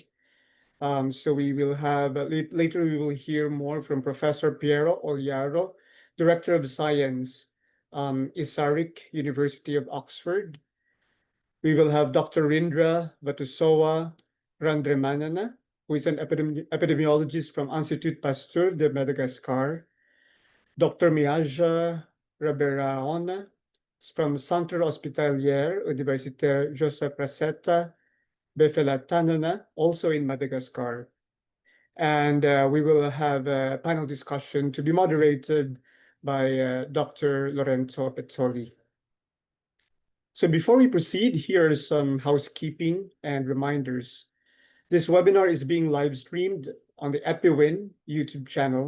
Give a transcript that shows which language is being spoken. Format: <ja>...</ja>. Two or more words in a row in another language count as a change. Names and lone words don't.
<en>So we will have, later we will hear more from Professor Piero Oliaro, Director of Science, Isarik, University of Oxford. We will have Dr. Rindra Vatusowa Randremanana, who is an epidemiologist from Institut Pasteur de Madagascar. Dr. Miaja Raberaona from Centre Hospitalier Universitaire Joseph Raceta Befelatanana, also in Madagascar. And we will have a panel discussion to be moderated by Dr. Lorenzo Pezzoli. So before we proceed, here are some housekeeping and reminders. This webinar is being live streamed on the EPI-WIN YouTube channel.</en>